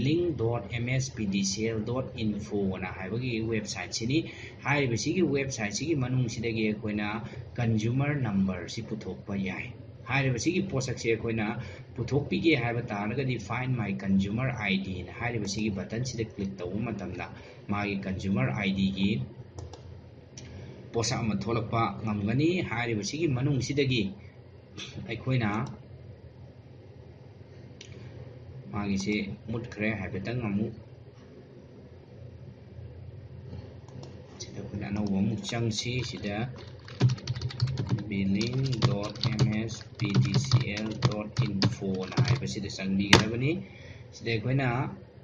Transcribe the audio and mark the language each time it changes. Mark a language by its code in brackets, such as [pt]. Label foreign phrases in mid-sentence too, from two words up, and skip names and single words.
[mni] billing.mspdcl.info na haibagi website sini hariba sigi website sigi manung sidagi akoina [en] consumer number [mni] si puthokpa yai hariba sigi posak se akoina puthokpige haiba taragadi [en] find my consumer ID [mni] na hariba sigi button sida click tawu matamda magi [en] consumer ID [mni] gi posa ama tholakpa ngamgani hairiba sigi manung sidagi aikoina magi se mutkhre haibetang amu sida kuna no amu changsi sida billing.mspdcl.info na haiba sida changbi gadabani sida aikoina